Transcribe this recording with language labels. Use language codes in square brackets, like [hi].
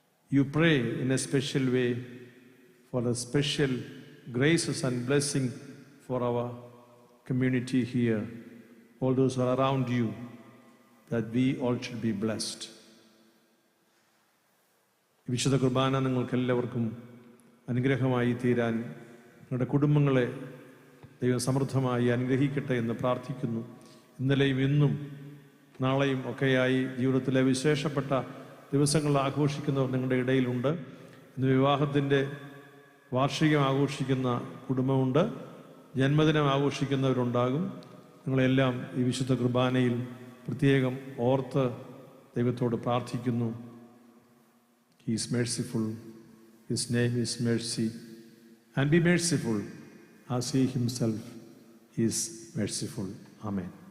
[en] You pray in a special way for the special graces and blessing for our community here, all those who are around you, that we all should be blessed. [ml] വിശുദ്ധ കുർബാന നിങ്ങൾക്കെല്ലാവർക്കും അനുഗ്രഹമായി തീരാൻ, നിങ്ങളുടെ കുടുംബങ്ങളെ ദൈവം സമൃദ്ധമായി അനുഗ്രഹിക്കട്ടെ എന്ന് പ്രാർത്ഥിക്കുന്നു. ഇന്നലെയും ഇന്നും നാളെയും ഒക്കെയായി ജീവിതത്തിലെ വിശേഷപ്പെട്ട ദിവസങ്ങൾ ആഘോഷിക്കുന്നവർ നിങ്ങളുടെ ഇടയിലുണ്ട്. ഇന്ന് വിവാഹത്തിൻ്റെ വാർഷികം ആഘോഷിക്കുന്ന കുടുംബമുണ്ട്, ജന്മദിനം ആഘോഷിക്കുന്നവരുണ്ടാകും. നിങ്ങളെല്ലാം ഈ വിശുദ്ധ കുർബാനയിൽ പ്രത്യേകം ഓർത്ത് ദൈവത്തോട് പ്രാർത്ഥിക്കുന്നു. [en] He is merciful. His name is mercy. And be merciful as He himself is merciful. Amen.